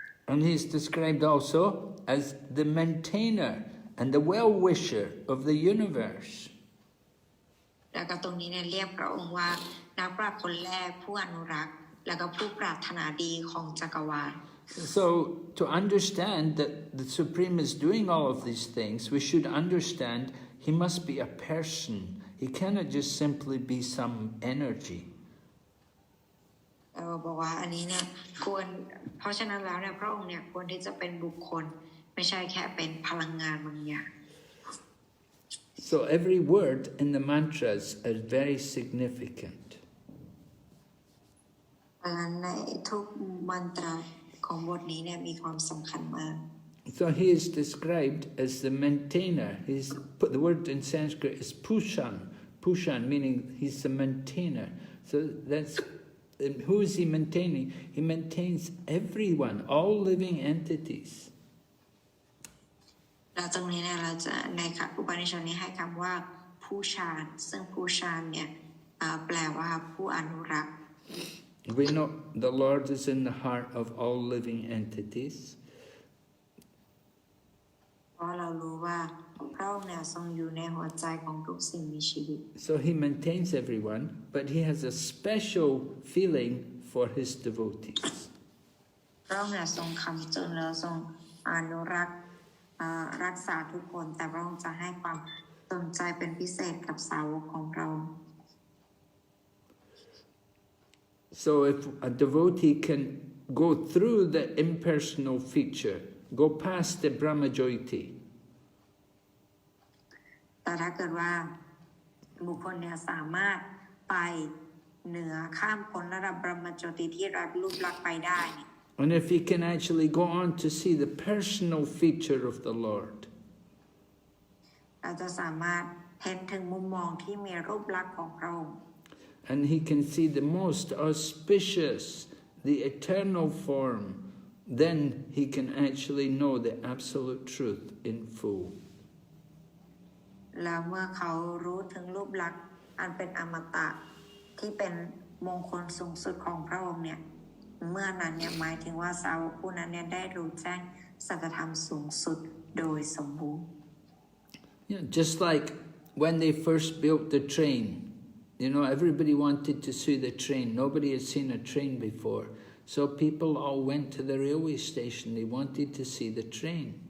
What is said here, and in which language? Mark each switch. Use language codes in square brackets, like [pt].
[en] And he's described also as the maintainer and the well-wisher of the universe. [th] แล้วก็ตรงนี้เนี่ยเรียกพระองค์ว่านักปราชญ์คนแรกผู้อนุรักษ์แล้วก็ผู้ปรารถนาดีของจักรวาล [en] So to understand that the Supreme is doing all of these things, we should understand he must be a person. He cannot just simply be some energy. [th] บอกว่าอันนี้เนี่ยควรเพราะฉะนั้นแล้วเนี่ยพระองค์เนี่ยควรที่จะเป็นบุคคลไม่ใช่แค่เป็นพลังงานบางอย่าง [en] So every word in the mantras is very significant. [th] ในทุกมันตราของบทนี้เนี่ยมีความสำคัญมาก [en] So he is described as the maintainer. The word in Sanskrit is pūṣann. Pūṣann meaning he's the maintainer. So that's who is he maintaining? He maintains everyone, all living entities. [th] แล้วตรงนี้เนี่ยเราจะในอุปนิชฌนี้ให้คำว่าผู้ชานซึ่งผู้ชานเนี่ยแปลว่าผู้อนุรักษ์ [en] We know the Lord is in the heart of all living entities. [th] เพราะเรารู้ว่าพระองค์เนี่ยทรงอยู่ในหัวใจของทุกสิ่งมีชีวิต [en] So he maintains everyone, but he has a special feeling for his devotees. [th] พระองค์เนี่ยทรงคำจุนแล้วทรงอนุรักษ์รักษาทุกคนแต่พระองค์จะให้ความสนใจเป็นพิเศษกับสาวกของเรา [en] So if a devotee can go through the impersonal feature go past the Brahmajyoti. [th] แต่ถ้าเกิดว่าบุคคลเนี่ยสามารถไปเหนือข้ามพ้นระดับบรมโจติที่รับรูปลักษณ์ไปได้เนี่ย [en] And if he can actually go on to see the personal feature of the Lord, [th] เราจะสามารถเห็นถึงมุมมองที่มีรูปลักษณ์ของพระองค์ [en] and he can see the most auspicious, the eternal form, then he can actually know the absolute truth in full. [th] แล้วเมื่อเขารู้ถึงรูปลักษณ์อันเป็นอมตะที่เป็นมงคลสูงสุดของพระองค์เนี่ยเมื่อนั้นเนี่ยหมายถึงว่าสาวกผู้นั้นเนี่ยได้รู้แจ้งสัจธรรมสูงสุดโดยสมบูรณ์ [en] Yeah, just like when they first built the train, you know, everybody wanted to see the train. Nobody had seen a train before. So people all went to the railway station. They wanted to see the train.